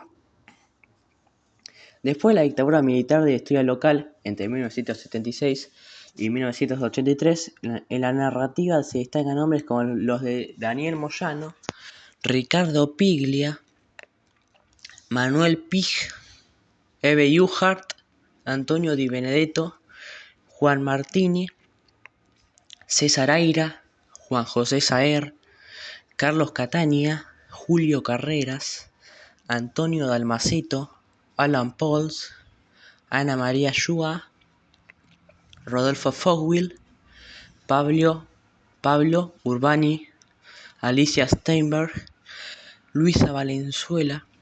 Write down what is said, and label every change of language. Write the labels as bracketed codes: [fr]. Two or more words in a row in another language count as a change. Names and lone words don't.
[es] Después de la dictadura militar de historia local, entre 1976 y 1983, en la narrativa se destacan nombres como los de Daniel Moyano, Ricardo Piglia, Manuel Pig, Eve Juhart, Antonio Di Benedetto, Juan Martini, César Aira, Juan José Saer, Carlos Catania, Julio Carreras, Antonio Dalmaceto, Alan Pauls, Ana María Shua, Rodolfo Fogwill, Pablo Urbani, Alicia Steinberg, Luisa Valenzuela,